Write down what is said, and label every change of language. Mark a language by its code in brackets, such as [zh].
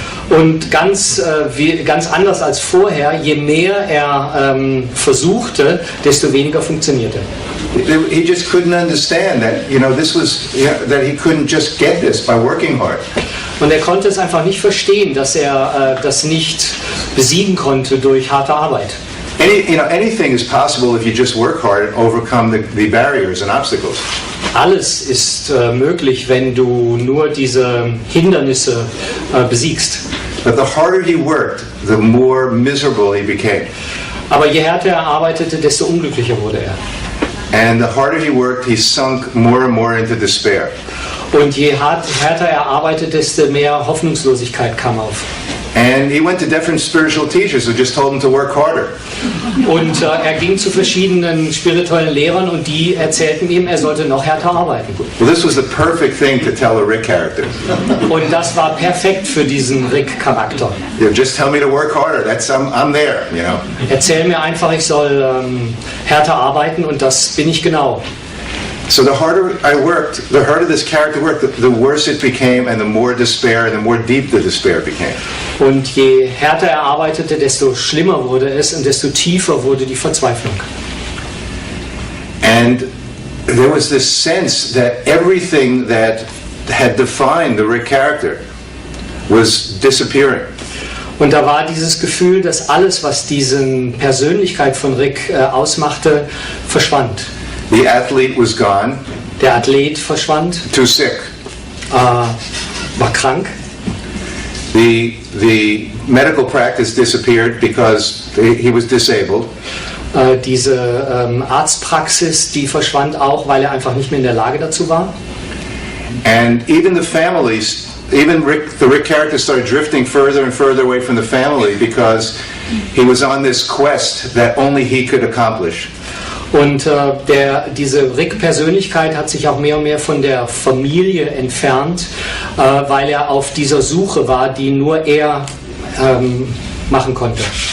[de] Und ganz anders als vorher, je mehr er versuchte, desto weniger funktionierte. [en] He just couldn't understand that, that he couldn't just get this by working hard. [de] Und er konnte es einfach nicht verstehen, dass er das nicht besiegen konnte durch harte Arbeit. [en] Anything is possible if you just work hard and overcome the barriers and obstacles. [de] Alles ist möglich, wenn du nur diese Hindernisse besiegst. [en] But the harder he worked, the more miserable he became. [de] Aber je härter er arbeitete, desto unglücklicher wurde er. [en] And the harder he worked, he sunk more and more into despair. [de] Und je härter er arbeitet, desto mehr Hoffnungslosigkeit kam auf. [en] And he went to different spiritual teachers who just told him to work harder. [de] Und er ging zu verschiedenen spirituellen Lehrern und die erzählten ihm, er sollte noch härter arbeiten. [en] Well, this was the perfect thing to tell a Rick character. [de] Und das war perfekt für diesen Rick-Charakter. [en] You know, just tell me to work harder. I'm there, you know. [de] Erzähl mir einfach, ich soll härter arbeiten und das bin ich genau. [en] So the harder I worked, the harder this character worked, the worse it became and the more despair and the more deep the despair became. [de] Und je härter er arbeitete, desto schlimmer wurde es und desto tiefer wurde die Verzweiflung. [en] And there was this sense that everything that had defined the Rick character was disappearing. [de] Und da war dieses Gefühl, dass alles, was diese Persönlichkeit von Rick ausmachte, verschwand. [en] The athlete was gone, [de] Der Athlet verschwand, [en] too sick. [de] war krank. [en] The medical practice disappeared because he was disabled. [de] Diese Arztpraxis, die verschwand auch, weil er einfach nicht mehr in der Lage dazu war. [en] And even the families, even the Rick character started drifting further and further away from the family because he was on this quest that only he could accomplish. [de] Und diese Rick-Persönlichkeit hat sich auch mehr und mehr von der Familie entfernt, weil er auf dieser Suche war, die nur er machen konnte.